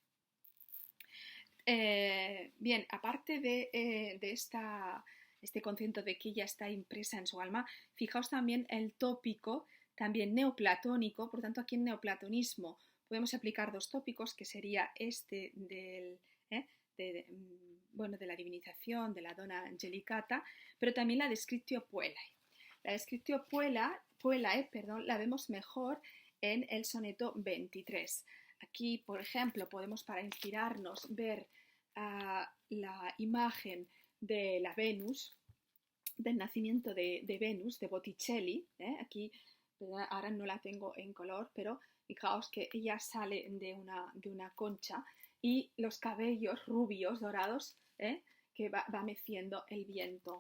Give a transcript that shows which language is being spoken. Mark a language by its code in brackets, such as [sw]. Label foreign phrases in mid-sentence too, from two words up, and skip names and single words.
[es] Bien, aparte de este concepto de que ella está impresa en su alma, fijaos también el tópico, también neoplatónico, por tanto aquí en neoplatonismo podemos aplicar dos tópicos, que sería este de la divinización, de la [it] donna angelicata, [es] pero también la [la] descriptio puellae. La descriptio puellae, [es] la vemos mejor en el soneto 23. Aquí, por ejemplo, podemos para inspirarnos ver la imagen de la Venus, del nacimiento de Venus, de Botticelli. Aquí ahora no la tengo en color, pero fijaos que ella sale de una concha y los cabellos rubios, dorados, que va meciendo el viento.